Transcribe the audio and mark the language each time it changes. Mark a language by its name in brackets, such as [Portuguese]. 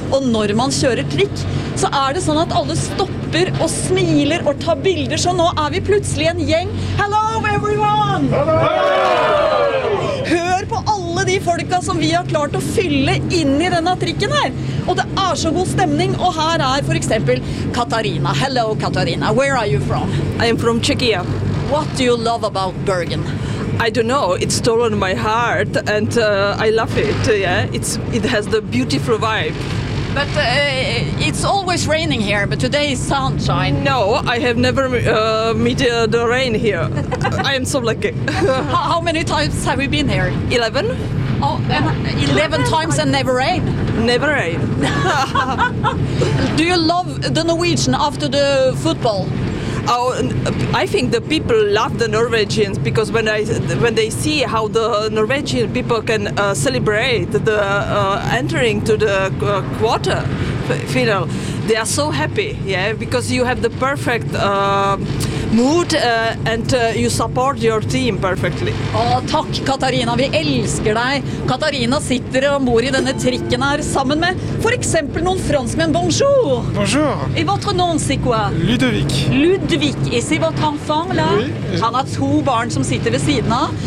[Norwegian] Og når man kjører trikk, så det sånn at alle stopper og smiler og tar bilder, så nå vi plutselig en gjeng. [English] Hello everyone! [Norwegian] Hør på alle de folka som vi har klart å fylle inn I denne trikken her. Og det så god stemning, og her for eksempel Katarina. [English] Hello Katarina, where are you from? I am from Czechia. What do you love about Bergen? I don't know, it's stolen my heart and I love it, yeah. It has the beautiful vibe. But it's always raining here, but today is sunshine. No, I have never met the rain here. I am so lucky. How many times have we been here? 11. Oh, 11 times and never rain? Never rain. Do you love the Norwegian after the football? Oh, I think the people love the Norwegians because when they see how the Norwegian people can celebrate the entering to the quarter final, they are so happy. Yeah, because you have the perfect mood and you support your team perfectly. Oh, [Swedish] tack Katarina, vi älskar dig. Katarina sitter och bor I denna tricken här sammen med för exempel någon fransmän. [French] Bonjour. Bonjour. Et votre nom c'est quoi? Ludovic. Ludovic, et c'est votre enfant là? Oui. [Swedish] Han har två barn som sitter vid sidan av.